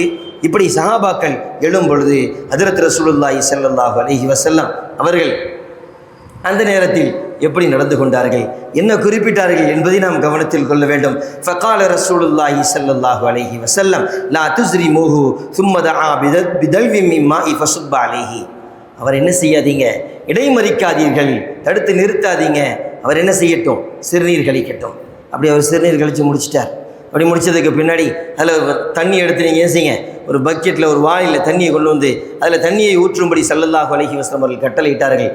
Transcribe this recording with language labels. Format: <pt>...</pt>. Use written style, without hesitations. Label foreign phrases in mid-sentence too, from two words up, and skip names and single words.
<ta>இப்படி சஹாபாக்கள் எழும் பொழுது ஹஜ்ரத் ரசூலுல்லாஹி</ta> <ar>صلى الله عليه وسلم</ar> <ta>அவர்கள் அந்த நேரத்தில் எப்படி நடந்து கொண்டார்கள், என்ன குறிப்பிட்டார்கள் என்பதை நாம் கவனத்தில் கொள்ள வேண்டும்.</ta> <ar>فقال رسول الله صلى الله عليه وسلم لا تزرموه ثم دعا بدلو من ماء فصب عليه,</ar> <ta>அவர் என்ன செய்யாதீங்க, இடைமறிக்காதீர்கள், தடுத்து நிறுத்தாதீங்க, அவர் என்ன செய்யட்டும், சிறுநீர் கழிக்கட்டும். அப்படி அவர் சிறுநீர் கழித்து முடிச்சிட்டார். அப்படி முடித்ததுக்கு பின்னாடி அதில் தண்ணி எடுத்து நீங்கள் ஏன் செய்யுங்க, ஒரு பக்கெட்டில் ஒரு வாளியில் தண்ணியை கொண்டு வந்து அதில் தண்ணியை ஊற்றும்படி</ta> <ar>صلى الله عليه وسلم</ar> <ta>அவர்கள் கட்டளையிட்டார்கள்.</ta>